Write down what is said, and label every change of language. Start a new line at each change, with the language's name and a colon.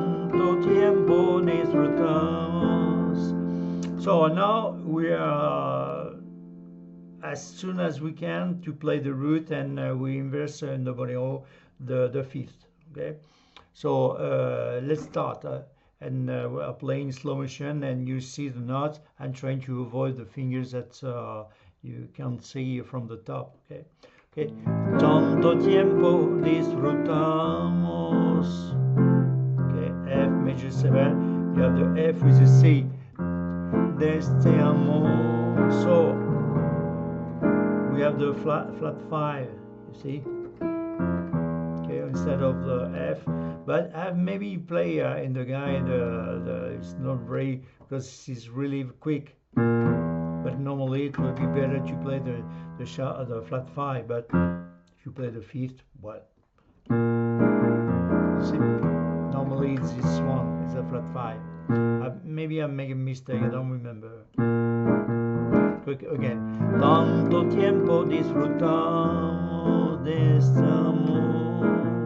Spanish: Tanto tiempo disfrutamos.
English: So now we are as soon as we can to play the root, and we inverse in the bolero the 5th. Okay, so let's start. And we are playing slow motion, and you see the notes. I'm trying to avoid the fingers that you can't see from the top. Okay. Okay.
Spanish: Tanto tiempo disfrutamos.
English: Okay, F major 7. You have the F with the C.
Spanish: De este amor.
English: So we have the flat 5. You see? Okay, instead of the F. But maybe play in the guy. It's not very, because it's really quick. But normally it would be better to play the flat 5. But if you play the 5th, well, see, normally it's this one. It's a flat 5. Maybe I'm making a mistake. I don't remember. Quick again.
Spanish: Tanto tiempo disfrutamos de este amor.